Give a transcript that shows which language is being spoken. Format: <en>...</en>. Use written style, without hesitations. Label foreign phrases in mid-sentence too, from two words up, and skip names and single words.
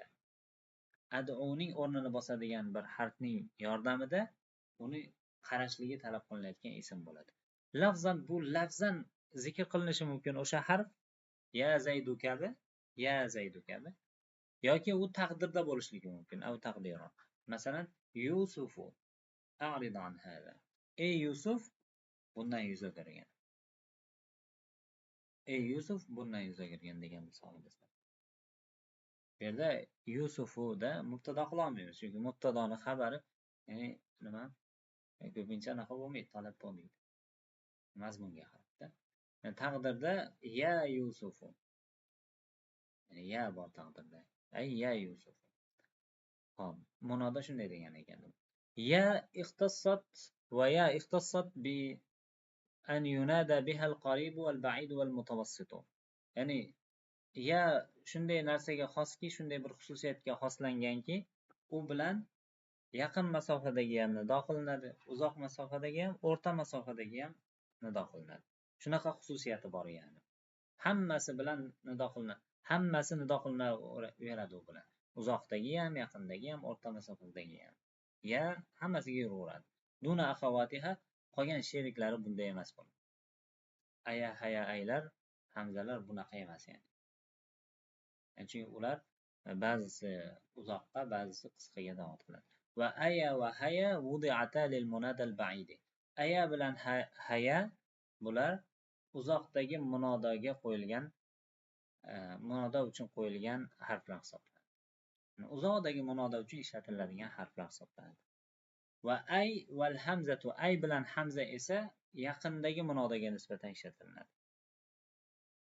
<uz>Ad'uning o'rnini bosadigan bir harfning yordamida uni qarashligi talab qilinayotgan ism bo'ladi. Lafzan bu lafzan zikr qilinishi mumkin o'sha harf</uz> <ar>يا زيد</ar> <uz>kabi,</uz> <ar>يا زيد</ar> <uz>kabi yoki u taqdirda bo'lishligi mumkin.</uz> <ar>أو تقديرا.</ar> <uz>Masalan,</uz> <ar>يوسف أعرض عن هذا.</ar> <uz>Ey Yusuf, bundan yuz o'girgan. Ey Yusuf, bundan yuz o'girgan degan misolimiz. Bu yerda Yusufuda mubtado qila olmaymiz, chunki mubtadoni xabari, ya'ni nima? Ko'pincha anaqa bo'lmaydi, talab bo'lmaydi. Mazmunga qarabda. Taqdirda</uz> <ar>يا يوسف.</ar> <uz>Ya bor taqdirda.</uz> <ar>أي يا يوسف.</ar> <uz>Xo'p, munoda shunday degan ekan.</uz> <ar>يا اختصت ويا اختصت بأن ينادى بها القريب والبعيد والمتوسط.</ar> <uz>Ya'ni ya shunday narsaga xoski, shunday bir xususiyatga xoslanganki, u bilan yaqin masofadagi ham nido qilinadi, uzoq masofadagi ham, o'rta masofadagi ham nido qilinadi. Shunaqa xususiyati bor ya'ni. Hammasi bilan nido qilinadi. Hammasi nido qilinaveradi u bilan. Uzoqdagi ham, yaqindagi ham, o'rta masofadagi ham. Ya hammasiga yuraveradi.</uz> <ar>دون أخواتها,</ar> <uz>qolgan sheriklari bunday emas bo'ladi. Aya, haya, aylar, hamzalar bunaqa emas yani. Chunki ular ba'zisi uzoqqa, ba'zisi qisqaga da'vat qiladi.</uz> <ar>وأيا وهيا وضعتا للمنادى البعيد.</ar> <uz>Aya bilan haya bular uzoqdagi munodoga qo'yilgan, munodo uchun qo'yilgan harflar hisoblanadi. Uzoqdagi munodo uchun ishlatiladigan harflar hisoblanadi.</uz> <ar>وأي والهمزة,</ar> <uz>ay bilan hamza esa yaqindagi munodoga nisbatan ishlatiladi.</uz>